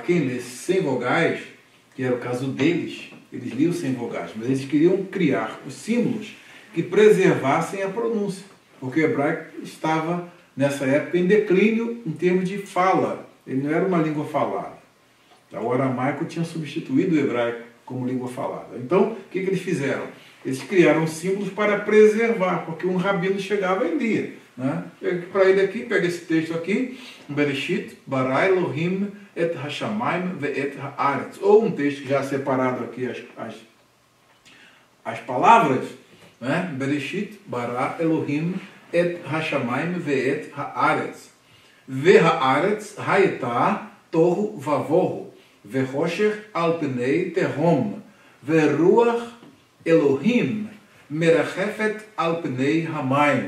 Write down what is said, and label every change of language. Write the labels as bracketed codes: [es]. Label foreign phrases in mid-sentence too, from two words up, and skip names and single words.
[pt] Quem lê sem vogais, que era o caso deles, eles liam sem vogais, mas eles queriam criar os símbolos que preservassem a pronúncia, porque o hebraico estava, nessa época, em declínio em termos de fala. Ele não era uma língua falada. O aramaico tinha substituído o hebraico como língua falada. Então, o que eles fizeram? Eles criaram símbolos para preservar, porque um rabino chegava e lia. Né? Para ele aqui, pega esse texto aqui, [he] בראשית, ברא אלהים, את השמים, ואת הארץ. [pt] Ou um texto já separado aqui as palavras, né? [he] בראשית, ברא אלהים, את השמים, ואת הארץ. והארץ, היתה, תהו ובהו, וחשך על פני תהום, ורוח אלהים, מרחפת על פני המים.